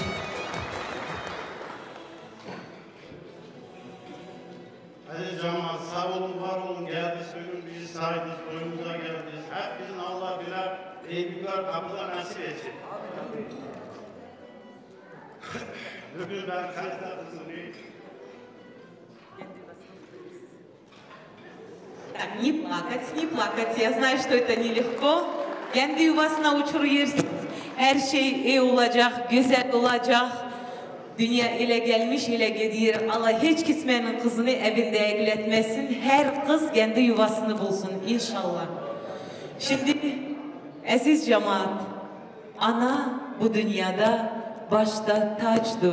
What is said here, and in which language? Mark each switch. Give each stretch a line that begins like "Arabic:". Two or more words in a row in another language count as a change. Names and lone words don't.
Turkish: Aziz cemaat sağ olun, var olun, geldiniz, bugün bizi saydınız, oyumuza geldiniz. Hepinizin Allah bilir, iyilikler kapıda nasip etsin. Bugün ben kalite kızını
Russian: Так, не плакать. Я знаю, что это нелегко.
Turkish: Kendi yuvasına uçuruyorsunuz. Her şey iyi olacak, güzel olacak. Dünya ile gelmiş ile gidiyor. Allah hiç kimsenin kızını evinde egletmesin. Her kız kendi yuvasını bulsun inşallah. Şimdi aziz cemaat, ana bu dünyada başta taçdır.